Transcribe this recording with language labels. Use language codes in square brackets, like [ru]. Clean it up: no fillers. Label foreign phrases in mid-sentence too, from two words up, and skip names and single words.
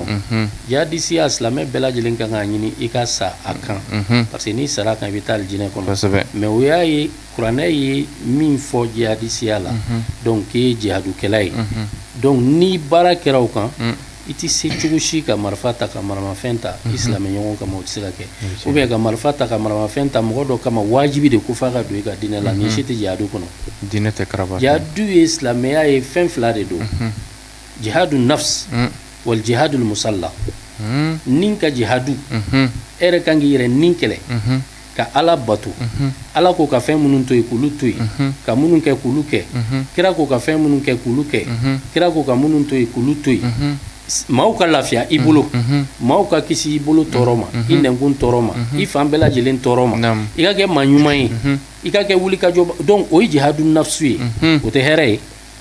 [bm] jihadisiya silamɛ bɛɛ lajɛlen kan k'a ɲini i ka sa a kan [fr] parce que [bm] n'i sara a kan i bɛ taa alijinɛ kɔnɔ mais o y'a ye kuranɛ ye min fɔ jihadisiya la donc k'i ye jihadukɛla ye donc ni baara kɛra o kan i tɛ se cogo si ka marifa ta ka maramafɛn ta i silamɛ ɲɔgɔn kama o tɛ se ka kɛ [fr] ou bien [bm] ka marifa ta ka maramafɛn ta mɔgɔ dɔ kama wajibi de ko f'a ka don i ka diinɛ la nin si tɛ jihadu kɔnɔ diinɛ tɛ karaba jihadu ye silamɛya ye fɛn fila de don [ar] جهاد نفس والجهاد مصلى [bm] nin ka jihadu e yɛrɛ kan k'i yɛrɛ nin kɛlɛ ka ala bato ala ko ka fɛn minnu to yen k'olu to yen ka minnu kɛ k'olu kɛ kira ko ka fɛn minnu kɛ k'olu kɛ kira ko ka minnu to yen k'olu to yen maaw ka lafiya i bolo maaw ka kisi i bolo tɔɔrɔ ma i nɛnkun tɔɔrɔ ma i fan bɛɛ lajɛlen tɔɔrɔ ma i ka kɛ maa ɲuman ye i ka kɛ wulikajɔ donc o ye jihadu nafsu ye o tɛ hɛrɛ ye